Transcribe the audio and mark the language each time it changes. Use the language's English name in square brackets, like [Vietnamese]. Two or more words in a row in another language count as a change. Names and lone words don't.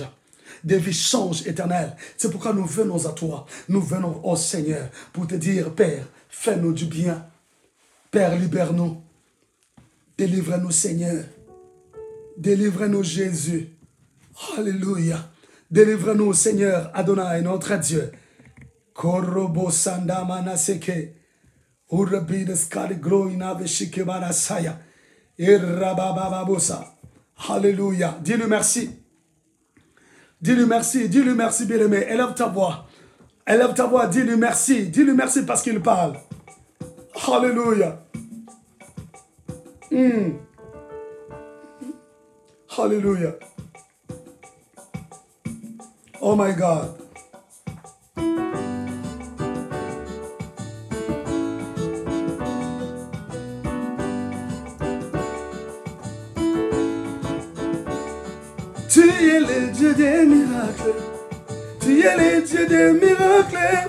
[French] Des vies changent, éternel. C'est pourquoi nous venons à toi. Nous venons au Seigneur pour te dire, Père, fais-nous du bien. Père, libère-nous. Délivre-nous, Seigneur. Délivre-nous, Jésus. Alléluia. Délivre-nous, Seigneur, Adonai, notre Dieu. Korobo sandama naseke. Urabidaskari gloina veshike barasaya. Irrabababosa. Alléluia. Dis-lui merci. Dis-lui merci, bien-aimé. Élève ta voix, dis-lui merci parce qu'il parle. Alléluia. Alléluia. [English] Oh my God. [French] Tu es le Dieu des miracles. Tu es le Dieu des miracles.